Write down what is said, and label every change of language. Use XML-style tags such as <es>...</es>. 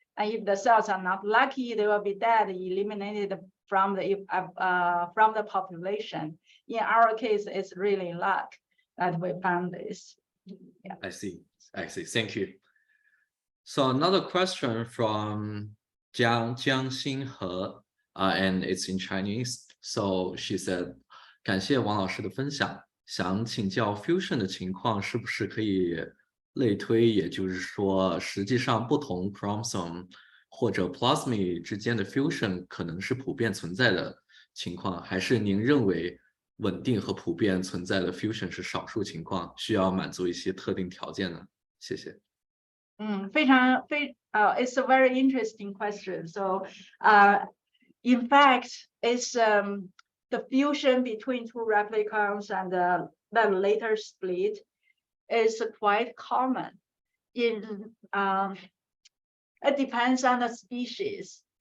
<en>And if the cells are not lucky, they will be dead, eliminated from the population. In our case, it's really luck that we found this. Yeah. I see. Thank you. So another question from Jiang Xinhe, and it's in Chinese. So she said,</en> <zh>感谢王老师的分享，想请教 fusion 的情况是不是可以类推，也就是说，实际上不同 chromosome 或者 plasmid 之间的 fusion 可能是普遍存在的情况，还是您认为稳定和普遍存在的 fusion 是少数情况，需要满足一些特定条件呢？谢谢。</zh> <en>It's a very interesting question. So, in fact, it's the fusion between two replicons and the later split is quite common. It depends on the species.</en>